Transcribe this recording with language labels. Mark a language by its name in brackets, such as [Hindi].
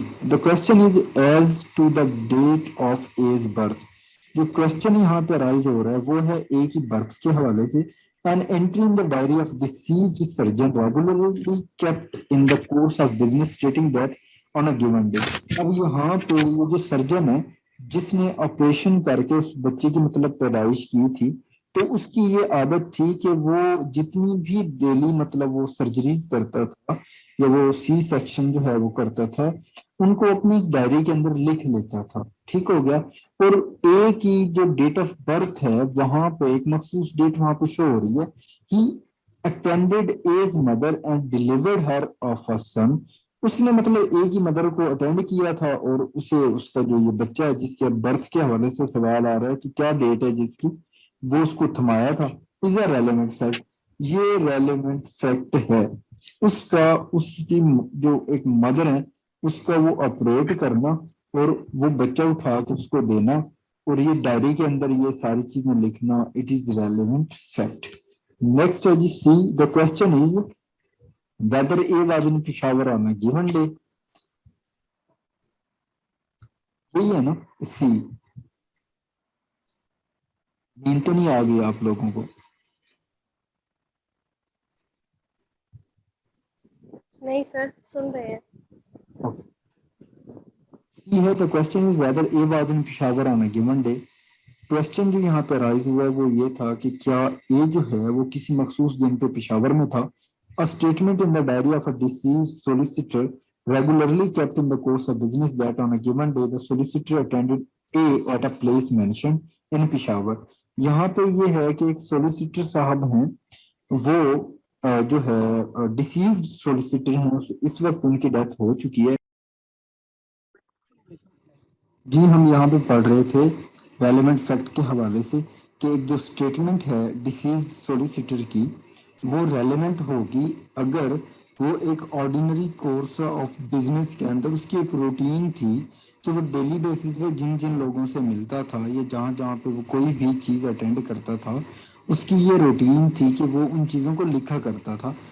[English] The question is as to the date of A's birth. [Urdu] جو question یہاں پہ rise ہو رہا ہے وہ ہے A کی برتھ کے حوالے سے. [English] An entry in the diary of deceased surgeon regularly kept in the course of business stating that on a given day. [Urdu] اب یہاں پہ یہ جو سرجن ہے جس نے آپریشن کر کے اس بچے کی مطلب پیدائش کی تھی تو اس کی یہ عادت تھی کہ وہ جتنی بھی ڈیلی مطلب وہ سرجریز کرتا تھا یا وہ سی سیکشن جو ہے وہ کرتا تھا ان کو اپنی ڈائری کے اندر لکھ لیتا تھا. ٹھیک ہو گیا. اور اے کی جو ڈیٹ آف برتھ ہے وہاں پہ ایک مخصوص ڈیٹ وہاں پہ شو ہو رہی ہے. [English] He attended as mother and delivered her of a son. [Urdu] اس نے مطلب اے کی مدر کو اٹینڈ کیا تھا اور اسے اس کا جو یہ بچہ ہے جس کے برتھ کے حوالے سے سوال آ رہا ہے کہ کیا ڈیٹ ہے جس کی وہ اس کو تھمایا تھا. [English] Is a relevant fact. [Urdu] یہ ریلیونٹ فیکٹ ہے. اس کا اس کی جو ایک مدر ہے اس کا وہ آپریٹ کرنا اور وہ بچہ اٹھا کے اس کو دینا اور یہ ڈائری کے اندر یہ ساری چیزیں لکھنا [English] It is relevant fact. [Urdu] Next ہے جی سی. [English] The question is whether A was in Peshawar on a given day. [Urdu] یہی ہے نا سی. نیند تو نہیں آ گئی آپ لوگوں کو؟ نہیں سر سن رہے ہیں. سی ہے تو [English] Question is whether A was in Peshawar on a given day. [Urdu] Question جو یہاں پہ رائز ہوا ہے وہ یہ تھا کہ کیا اے جو ہے وہ کسی مخصوص دن پہ پشاور میں تھا. [English] A statement in the diary of a deceased solicitor regularly kept in the course of business that on a given day the solicitor attended A at a place mentioned in Peshawar. [Urdu] یہاں پہ یہ ہے کہ ایک solicitor صاحب ہیں وہ جو ہے ڈیسیزڈ سولیسیٹر ہیں اس وقت ان کی ڈیتھ ہو چکی ہے. جی ہم یہاں پہ پڑھ رہے تھے ریلیونٹ فیکٹ کے حوالے سے کہ ایک جو اسٹیٹمنٹ ہے ڈیسیزڈ سولیسیٹر کی وہ ریلیونٹ ہوگی اگر وہ ایک آرڈینری کورس آف بزنس کے اندر اس کی ایک روٹین تھی کہ وہ ڈیلی بیسس پہ جن جن لوگوں سے ملتا تھا یا جہاں جہاں پہ وہ کوئی بھی چیز اٹینڈ کرتا تھا اس کی یہ روٹین تھی کہ وہ ان چیزوں کو لکھا کرتا تھا.